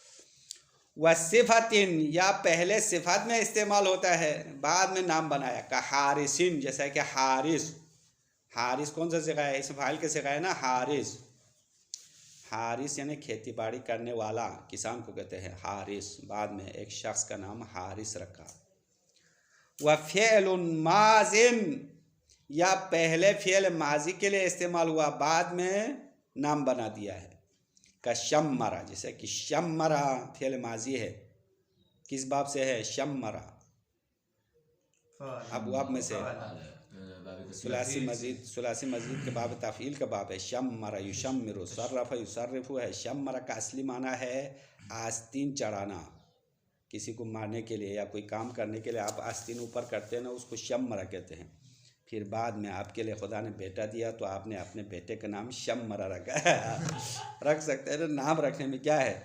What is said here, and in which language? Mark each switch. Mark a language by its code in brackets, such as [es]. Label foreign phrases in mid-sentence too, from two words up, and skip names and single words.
[ar] وصفة, [hi] या पहले सिफत में इस्तेमाल होता है, बाद में नाम बनाया, [ar] كحارث, [hi] जैसा कि हारिस। हारिस कौन सा सिखाया, इस फाइल के सिखाया ना, हारिस। हारिस यानी खेती बाड़ी करने वाला, किसान को कहते हैं हारिस, बाद में एक शख्स का नाम हारिस रखा। [ar] وفعل ماض, [hi] या पहले फ़िअल माजी के लिए इस्तेमाल हुआ, बाद में नाम बना दिया है, [ar] كشمّر, [hi] जैसे कि शम्मरा फ़िअल माजी है, किस बाब से है, शम्मरा, अबवाब में से सुलासी मजीद के बाब तफ़ील का बाब है। [ar] شمّر يشمّر, صرّف يصرّف है। [hi] शम्मरा का असली माना है आस्तीन चढ़ाना, किसी को मारने के लिए या कोई काम करने के लिए आप आस्तीन ऊपर करते हैं ना, उसको शम्मरा कहते हैं। फिर बाद में आपके लिए खुदा ने बेटा दिया तो आपने अपने बेटे का नाम शम्मरा रखा। रख सकते हैं ना, नाम रखने में क्या है।